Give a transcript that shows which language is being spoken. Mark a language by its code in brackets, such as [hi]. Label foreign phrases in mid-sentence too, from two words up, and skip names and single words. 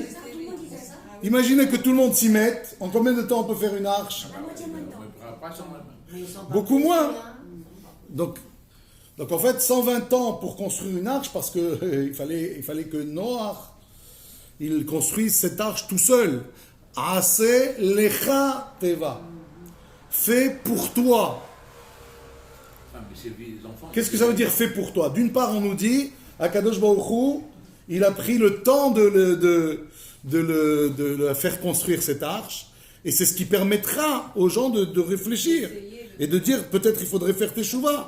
[fr] Imaginez que tout le monde s'y mette. En combien de temps on peut faire une arche? Beaucoup moins. Donc en fait, 120 ans pour construire une arche, parce que il fallait que Noach il construise cette arche tout seul. [he] עשה לך תבה. [fr] Fait pour toi. Qu'est-ce que ça veut dire fait pour toi? D'une part, on nous dit, [he] הקדוש ברוך הוא, [fr] il a pris le temps de la faire construire cette arche, et c'est ce qui permettra aux gens de réfléchir et de dire peut-être il faudrait faire teshuva.